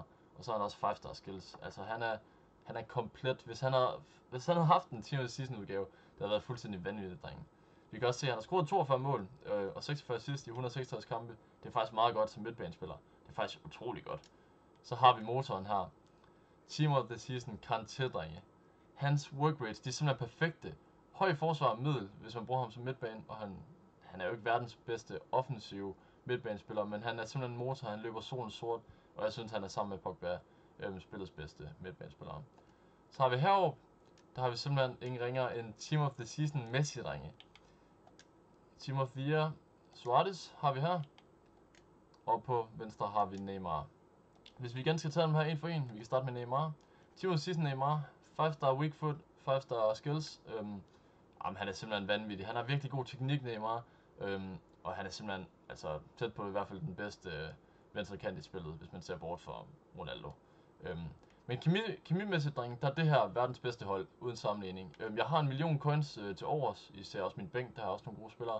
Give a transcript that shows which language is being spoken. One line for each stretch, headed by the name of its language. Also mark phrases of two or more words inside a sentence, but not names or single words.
Danish: Og så har han også
English: 5-star skills.
Danish: Altså han er komplet. Hvis han havde haft en Timothy Season udgave, det havde været fuldstændig vanvittigt, drenge. Vi kan også se, at han har scoret 42 mål og 46 assist i 166 kampe. Det er faktisk meget godt som midtbanespiller. Det er faktisk utrolig godt. Så har vi motoren her. Team of the Season, Kanté, drenge. Hans
English: work rates,
Danish: de er simpelthen perfekte. Høj forsvar og middel, hvis man bruger ham som midtbane, og han er jo ikke verdens bedste offensive midtbanespiller, men han er simpelthen en motor, han løber solen sort, og jeg synes, han er sammen med Pogba spillets bedste midtbanespiller. Så har vi heroppe, der har vi simpelthen ingen ringere end Team of the Season Messi, drenge. Timothy Suarez har vi her, og på venstre har vi Neymar. Hvis vi igen skal tage dem her en for en, vi kan starte med Neymar.
English: Team of the Season Neymar, 5-star weak foot, 5-star skills.
Danish: Han er simpelthen vanvittig. Han har virkelig god teknik, Neymar. Og han er simpelthen tæt på i hvert fald den bedste venstre kant i spillet, hvis man ser bort fra Ronaldo. Men kemimæssigt, dreng, der er det her verdens bedste hold, uden sammenligning. Jeg har 1 million coins til overs. I ser også min bænk, der har også nogle gode spillere.